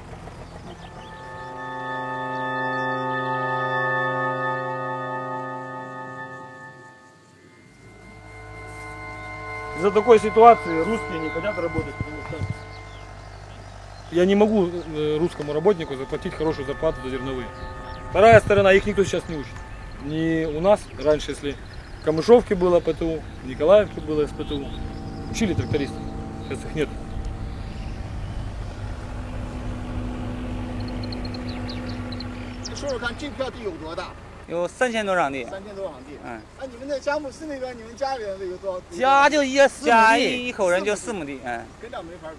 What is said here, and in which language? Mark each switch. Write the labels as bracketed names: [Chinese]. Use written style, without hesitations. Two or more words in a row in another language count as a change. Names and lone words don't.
[Russian] Из-за такой ситуации русские не хотят работать, потому что я не могу русскому работнику заплатить хорошую зарплату за зерновые. Вторая сторона, их никто сейчас не учит. Не у нас, раньше, если В Камышовке было ПТУ, в Николаевке было СПТУ. Учили трактористов, сейчас их нет. [Chinese] 说说看，这片地有多大？有3000多亩地。3000 多亩地。嗯。那你们那佳木斯那边，你们家里人有多少？家就4亩地，家一口人就4亩地，嗯。跟这没法比。